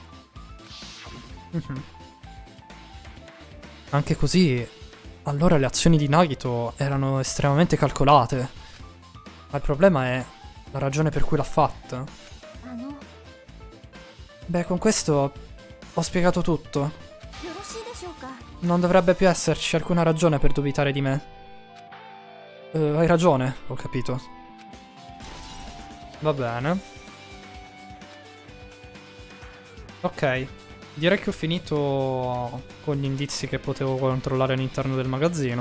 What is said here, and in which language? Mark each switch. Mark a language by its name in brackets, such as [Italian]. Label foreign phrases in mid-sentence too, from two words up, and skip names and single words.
[Italian] Anche così, allora le azioni di Nagito erano estremamente calcolate. Ma il problema è la ragione per cui l'ha fatta. [Japanese] あのよ [Italian] Beh, con questo ho spiegato tutto. [Japanese] ろしいでしょうか [Italian] Non dovrebbe più esserci alcuna ragione per dubitare di me. Hai ragione, ho capito. Va bene. Ok. Direi che ho finito con gli indizi che potevo controllare all'interno del magazzino.